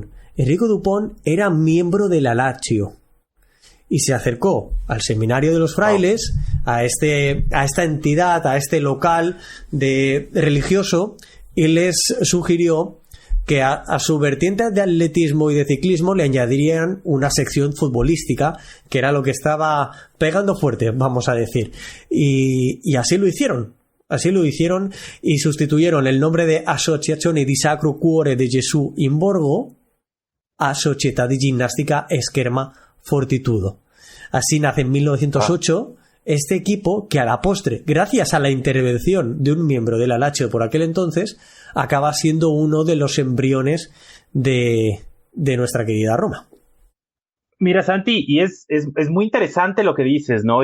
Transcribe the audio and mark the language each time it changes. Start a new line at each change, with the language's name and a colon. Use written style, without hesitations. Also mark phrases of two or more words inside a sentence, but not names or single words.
Spanish: Enrico Dupont era miembro de la Lazio y se acercó al seminario de los frailes, a esta entidad, a este local religioso, y les sugirió que a su vertiente de atletismo y de ciclismo le añadirían una sección futbolística, que era lo que estaba pegando fuerte, vamos a decir. Y así lo hicieron. Así lo hicieron y sustituyeron el nombre de Associazione di Sacro Cuore di Gesù in Borgo a Società di Ginnastica Scherma Fortitudo. Así nace en 1908 este equipo que a la postre, gracias a la intervención de un miembro de la Lazio por aquel entonces, acaba siendo uno de los embriones de nuestra querida Roma. Mira, Santi, y es muy interesante lo que dices, ¿no?